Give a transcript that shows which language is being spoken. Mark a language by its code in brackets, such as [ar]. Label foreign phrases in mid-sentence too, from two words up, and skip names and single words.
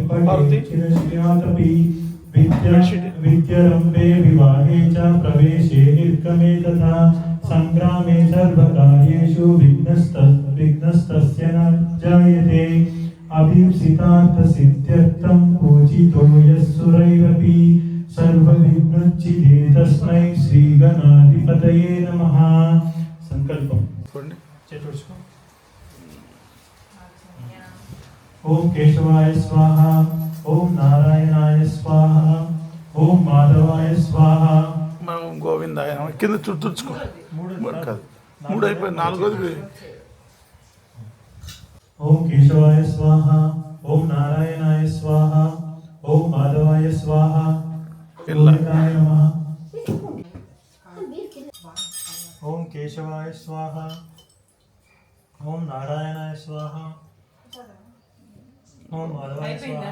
[sa] पठेत् चिरश्रियादपि विद्यारम्भे विवाहे च प्रवेशे निर्गमे तथा संग्रामे सर्वकार्येषु विघ्नस्तस्य न जायते अभीप्सितार्थसिद्ध्यर्थं पूजितो यः सुरैरपि सर्वविघ्नोच्चिते तस्मै श्रीगणाधिपतये नमः। संकल्पं ओम केशवाय स्वाहा ओम नारायणाय स्वाहा ओम माधवाय स्वाहा [te] మనం గోవిందాయ కింద చుట్టుకో మూడు అయిపోయి నాలుగోది [sa] ओम केशवाय स्वाहा ओम नारायणाय स्वाहा ओम माधवाय स्वाहा गोविंदाय नमः। ओम केशवाय स्वाहा ओम नारायणाय स्वाहा ओम माधवाय स्वाहा